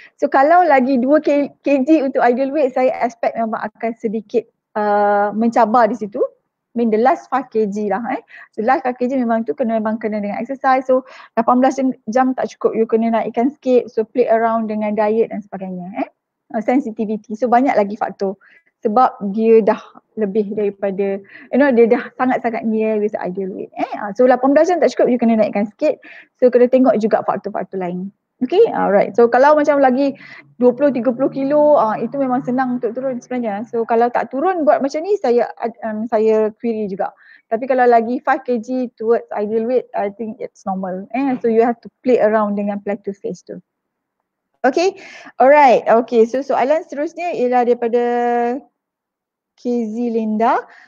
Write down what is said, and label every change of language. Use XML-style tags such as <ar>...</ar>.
<ms>So kalau lagi 2 kg untuk</ms> <en>ideal weight,</en> <ms>saya expect memang akan sedikit mencabar di situ.</ms> <en>I mean the last 5 kg lah. So last 5 kg</en> <ms>memang tu memang kena dengan</ms> <en>exercise.</en> <ms>So 18 jam tak cukup, you kena naikkan sikit. So</ms> <en>play around</en> <ms>dengan diet dan sebagainya. Sensitivity. So banyak lagi faktor. Sebab dia dah lebih daripada, dia dah sangat-sangat</ms> <en>near with the ideal weight.</en> <ms>So 18 jam tak cukup, you kena naikkan sikit. So kena tengok juga faktor-faktor lain.</ms> <en>Okay, alright.</en> <ms>So kalau macam lagi 20-30 kilo, itu memang senang untuk turun sebenarnya. So kalau tak turun buat macam ni, saya query juga. Tapi kalau lagi</ms> <en>5 kg towards ideal weight, I think it's normal. So you have to play around dengan plateau phase tu. Okay, alright.</en> <ms>Okay, so soalan seterusnya ialah daripada KZ Linda.</ms>